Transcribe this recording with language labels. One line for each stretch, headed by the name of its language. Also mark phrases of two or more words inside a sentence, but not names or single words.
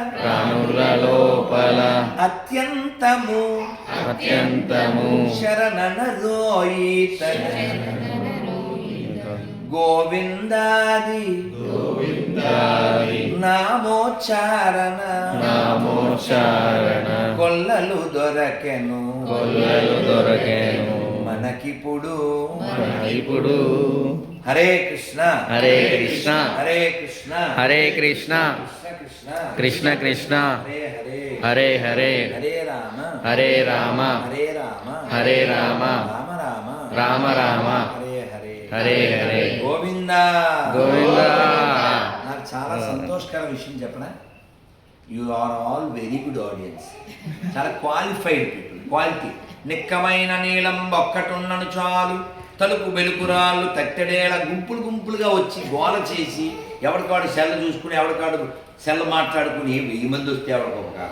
Telugu: అత్యంతము శరణనరోయితన గోవిందాది నామోచ్చారణ కొల్లలు దొరకెను మనకిప్పుడు
Sanskrit: హరే కృష్ణ హరే కృష్ణ హరే కృష్ణ హరే కృష్ణ కృష్ణ కృష్ణ కృష్ణ హరే హరే హరే హరే హరే రామ రామ హరే రామ హరే రామ రామ రామ రామ రామ హరే హరే హరే గోవింద గోవిందా.
Telugu: నాకు చాలా సంతోషకర విషయం చెప్పనా,
English: you are all very good audience,
Telugu: చాలా
English: qualified people,
Telugu: క్వాలిటీ. నిక్కమైన నీలం ఒక్కటున్నను చాలు, తలుపు వెలుపురాళ్ళు తట్టెడేళ గుంపులుగా వచ్చి గోల చేసి ఎవరికాడు సెల్ల చూసుకుని ఎవరికాడు సెల్ల మాట్లాడుకుని 1000 మంది వస్తే ఎవరికి ఉపకారం.